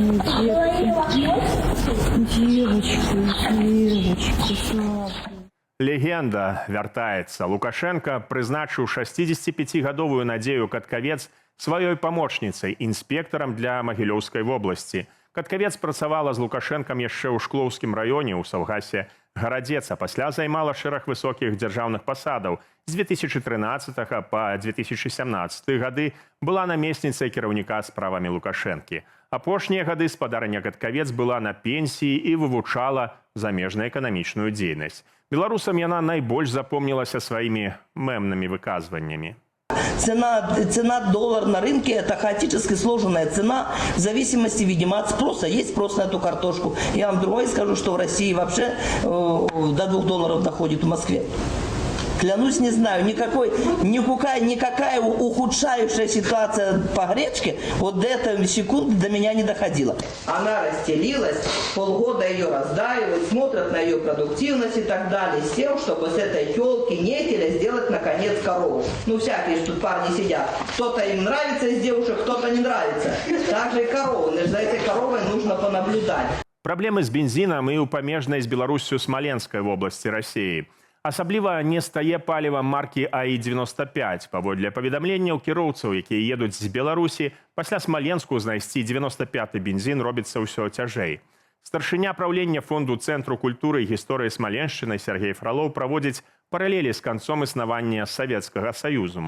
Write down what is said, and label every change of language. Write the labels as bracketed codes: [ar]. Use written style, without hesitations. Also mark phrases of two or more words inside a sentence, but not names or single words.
[ru] Девочку, слава. [be] Легенда вяртаецца. Лукашенко прызначыў 65-гадовую Надзею Каткавец сваёй памочніцай, інспектарам для Магілёўскай вобласці. Каткавец працавала з Лукашэнкам яшчэ ў Шклоўскім раёне ў Саўгасе Гарадзец, а пасля займала шэраг высокіх дзяржаўных пасадаў. З 2013 па 2017 гады была намесніцай кіраўніка справамі Лукашэнкі. Апошнія гады спадарня Каткавец была на пенсіі і вывучала замежна-эканамічную дзейнасць. Беларусам яна найбольш запомнілася сваімі мемнымі выказваннямі. [ru] Цена доллар на рынке – это хаотически сложенная цена в зависимости, видимо, от спроса. Есть спрос на эту картошку. Я вам другой скажу, что в России вообще до $2 доходит в Москве. Клянусь, не знаю, никакая ухудшающая ситуация по гречке вот до этой секунды до меня не доходила. Она расстелилась, полгода ее раздаивают, смотрят на ее продуктивность и так далее, с тем, чтобы с этой елки некеля сделать, наконец, корову. Ну, всякие же тут парни сидят. Кто-то им нравится из девушек, кто-то не нравится. Так же и коровы. За этой коровой нужно понаблюдать. [be] Праблемы з бензінам і ў памежнай з Беларусю Смаленскай вобласці Расіі. Асабліва не стае паліва маркі АІ-95. Паводле паведамленняў кіроўцаў, якія едуць з Беларусі, пасля Смаленску знайсці 95-й бензін робіцца ўсё цяжэй. Старшыня праўлення фонду Цэнтру культуры і гісторыі Смаленшчыны Сергей Фролоў праводзіць паралелі з канцом існавання Савецкага Саюзу.